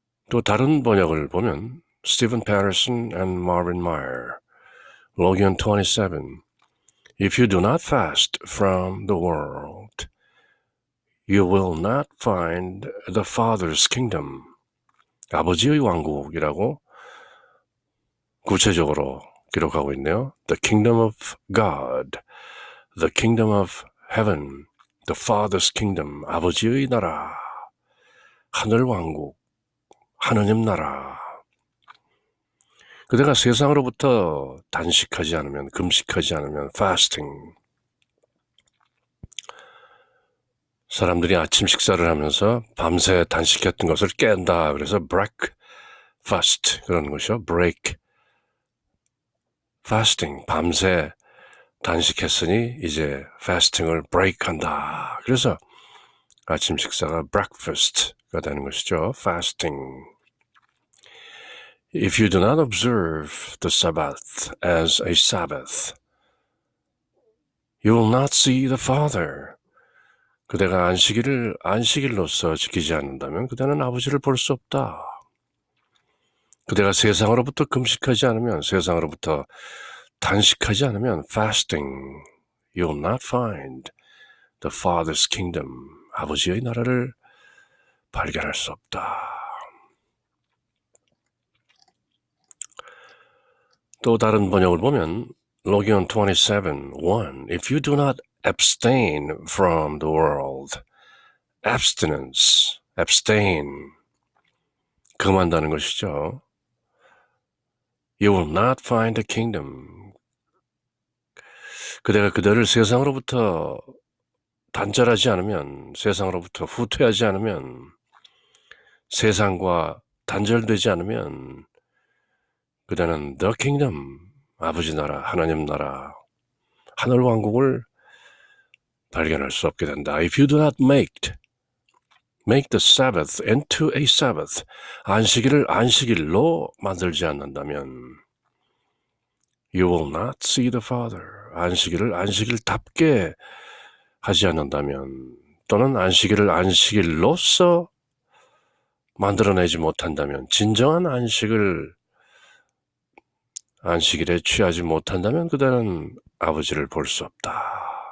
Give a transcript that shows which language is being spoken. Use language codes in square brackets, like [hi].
[ko] 또 다른 번역을 보면 Stephen Patterson and Marvin Meyer, Logion 27. [en] If you do not fast from the world, you will not find the Father's kingdom. [ko] 아버지의 왕국이라고 구체적으로 기록하고 있네요. [en] The kingdom of God, the kingdom of heaven, the Father's kingdom, [ko] 아버지의 나라, 하늘 왕국, 하느님 나라. 그대가 세상으로부터 단식하지 않으면, 금식하지 않으면, fasting. 사람들이 아침 식사를 하면서 밤새 단식했던 것을 깬다. 그래서 breakfast 그런 것이요. break, fasting, 밤새 단식했으니 이제 fasting을 break한다. 그래서 아침 식사가 breakfast가 되는 것이죠. [en] fasting. If you do not observe the Sabbath as a Sabbath, you will not see the Father. [ko] 그대가 안식일을 안식일로서 지키지 않는다면 그대는 아버지를 볼 수 없다. 그대가 세상으로부터 금식하지 않으면, 세상으로부터 단식하지 않으면 fasting, [en] you will not find the Father's kingdom. [ko] 아버지의 나라를 발견할 수 없다. 또 다른 번역을 보면 Logion 27, 1. [en] If you do not abstain from the world, abstinence, abstain, [ko] 금한다는 것이죠. [en] You will not find the kingdom. [ko] 그대가 그대를 세상으로부터 단절하지 않으면, 세상으로부터 후퇴하지 않으면, 세상과 단절되지 않으면 그대는 the kingdom, 아버지 나라, 하나님 나라, 하늘 왕국을 발견할 수 없게 된다. [en] If you do not make the Sabbath into a Sabbath, [ko] 안식일을 안식일로 만들지 않는다면 [en] you will not see the Father. [ko] 안식일을 안식일답게 하지 않는다면, 또는 안식일을 안식일로서 만들어내지 못한다면, 진정한 안식일에 취하지 못한다면 그대는 아버지를 볼 수 없다.